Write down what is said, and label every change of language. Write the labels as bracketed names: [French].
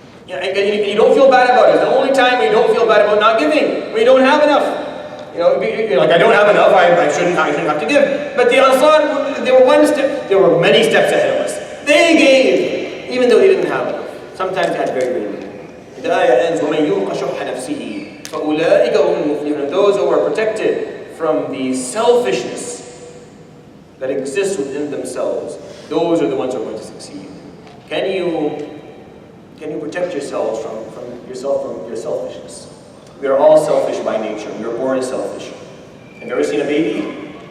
[English] And you don't feel bad about it. It's the only time when you don't feel bad about not giving, when you don't have enough. You're like, I don't have enough, I shouldn't have to give. But the Ansar, there were many steps ahead of us. They gave, even though they didn't have enough. Sometimes they had very, very little. The ayah ends, [Arabic] وَمَنْ يُوقَ شُحَّ نَفْسِهِ فَأُولَٰئِكَ هُمُ الْمُفْلِحُونَ. [English] Those who are protected from the selfishness that exists within themselves, those are the ones who are going to succeed. Can you protect yourselves from your selfishness? We are all selfish by nature. We are born selfish. Have you ever seen a baby?